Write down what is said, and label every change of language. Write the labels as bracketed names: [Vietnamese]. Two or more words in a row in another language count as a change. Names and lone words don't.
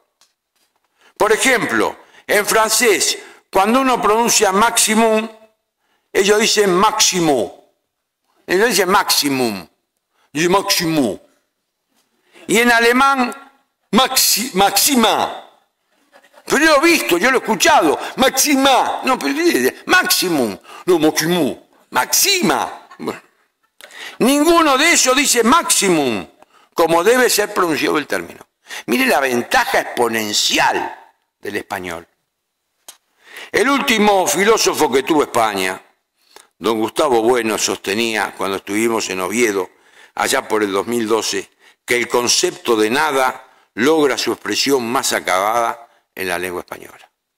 [Spanish] Por ejemplo, en francés, cuando uno pronuncia maximum, ellos dicen máximo. Ellos dicen maximum. Y maximum. Y en alemán, maxima. Pero yo lo he visto, yo lo he escuchado. Maxima. No, pero maximum. No, maximum. Maxima. Bueno. Ninguno de ellos dice maximum, como debe ser pronunciado el término. Mire la ventaja exponencial del español. El último filósofo que tuvo España, don Gustavo Bueno, sostenía cuando estuvimos en Oviedo, allá por el 2012, que el concepto de nada logra su expresión más acabada en la lengua española.